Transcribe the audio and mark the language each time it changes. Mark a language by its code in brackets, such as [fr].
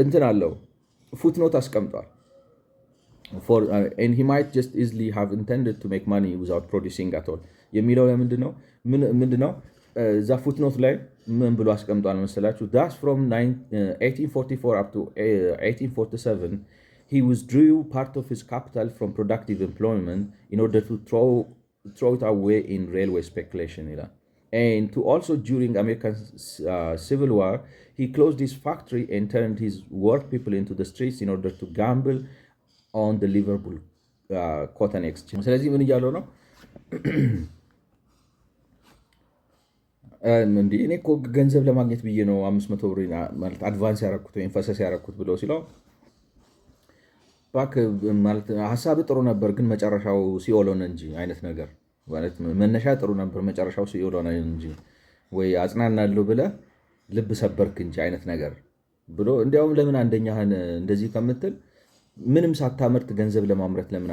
[am] አለው ፉትኖት አስቀምጧል። [en] and he might just easily have intended to make money without producing at all [am] የሚለው ለምንድነው? ምንድነው እዛ ፉትኖት ላይ ምን ብሎ አስቀምጧል መሰላችሁ? [en] thus from 1844 up to 1847 he withdrew part of his capital from productive employment in order to throw it away in railway speculation [am] ይላል። [en] and to also during American Civil War he closed his factory and turned his work people into the streets in order to gamble on the Liverpool cotton exchange። [am] ስለዚህ ምን እያለው ነው? እንዲህ እኔ እኮ ገንዘብ ለማግኘት ብዬ ነው 500 ብር ማለት አድቫንስ ያረኩት ወይም ፈሰስ ያረኩት ብሎ ሲለው እባክህ ማለት ሀሳብ ጥሩ ነበር፣ ግን መጨረሻው ሲኦል ሆነ እንጂ አይነት ነገር ማለት መነሻ ጥሩ ነበር፣ መጨረሻው ሲኦል ሆነ እንጂ ወይ አጽናናለሁ ብለህ ልብ ሰበርክ እንጂ አይነት ነገር ብሎ እንዲያውም ለምን አንደኛህን እንደዚህ ከምትል ምንም ሳታመርት ገንዘብ ለማምረት